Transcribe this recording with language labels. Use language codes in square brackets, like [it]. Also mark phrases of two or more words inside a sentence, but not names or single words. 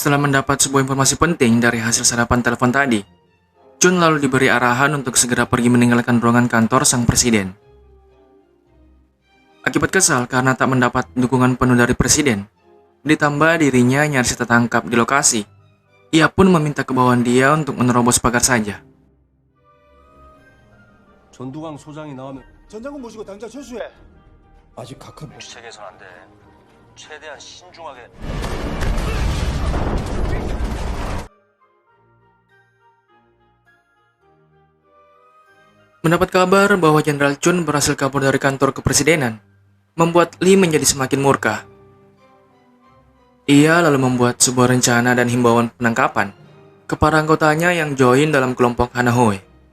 [id] Setelah mendapat sebuah informasi penting dari hasil sarapan telepon tadi, Chun lalu diberi arahan untuk segera pergi meninggalkan ruangan kantor sang presiden. Akibat kesal karena tak mendapat dukungan penuh dari presiden, ditambah dirinya nyaris tertangkap di lokasi, ia pun meminta kebawaan dia untuk menerobos pagar saja. [ko] 전두광 소장이 나오면 전장군 모시고 당장 철수해. 아직 각하 주책에선 안 돼. 최대한 신중하게. [id] Mendapat kabar bahwa Jenderal Chun berhasil kabur dari kantor kepresidenan, membuat Lee menjadi semakin murka. Ia lalu membuat sebuah rencana dan himbauan penangkapan ke para anggotanya yang join dalam kelompok Hanahoe.